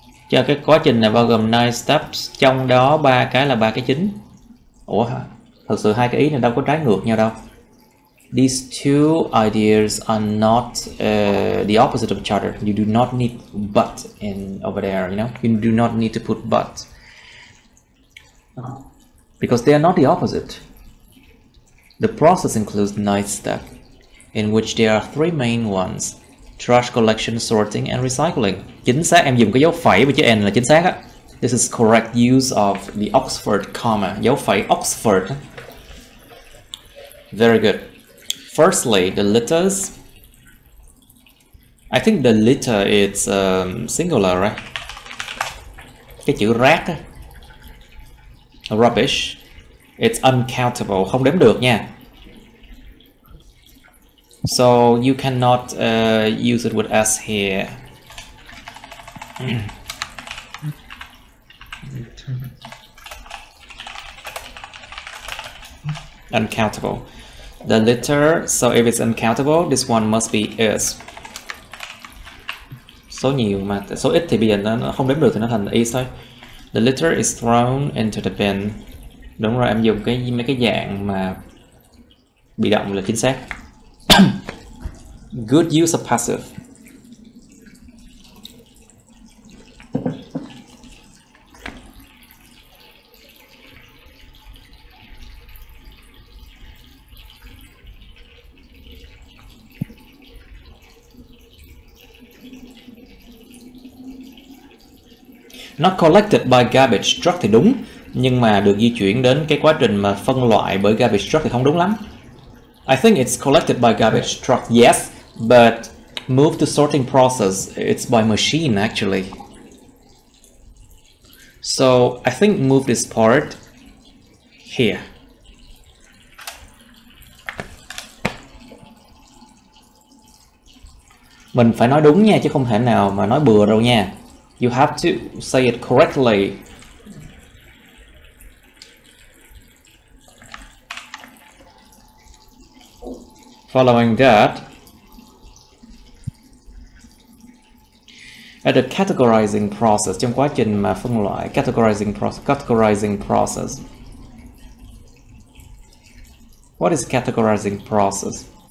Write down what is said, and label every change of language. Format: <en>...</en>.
<vi>Cho cái quá trình này bao gồm 9 steps, trong đó 3 cái là 3 cái chính. Ủa hả? Thật sự 2 cái ý này đâu có trái ngược nhau đâu.</vi> <en>These two ideas are not the opposite of each other. You do not need but over there, you know. You do not need to put but. Because they are not the opposite. The process includes 9 steps, in which there are 3 main ones. Trash collection, sorting, and recycling.</en> <vi>Chính xác, em dùng cái dấu phẩy với chữ N là chính xác á.</vi> <en>This is correct use of the Oxford comma.</en> <vi>Dấu phẩy Oxford.</vi> <en>Very good. Firstly, the litters. I think the litter is singular, right?</en> <vi>Cái chữ rác á. Rubbish.</vi> <en>It's uncountable,</en> <vi>không đếm được nha.</vi> <en>So you cannot use it with S here. Uncountable. The litter, so if it's uncountable, this one must be is.</en> <vi>Số nhiều mà số ít thì bây giờ nó không đếm được thì nó thành is thôi.</vi> <en>The litter is thrown into the bin.</en> <vi>Đúng rồi, em dùng mấy cái dạng mà bị động là chính xác.</vi> <en>Good use of passive. Not collected by garbage truck</en> <vi>thì đúng, nhưng mà được di chuyển đến cái quá trình mà phân loại bởi garbage truck thì không đúng lắm.</vi> <en>I think it's collected by garbage truck, yes, but moved to sorting process, it's by machine actually. So I think move this part here.</en> <vi>Mình phải nói đúng nha, chứ không thể nào mà nói bừa đâu nha.</vi> <en>You have to say it correctly. Following that, at the categorizing process,</en> <vi>trong quá trình mà phân loại,</vi> <en>categorizing process. What is categorizing process?</en>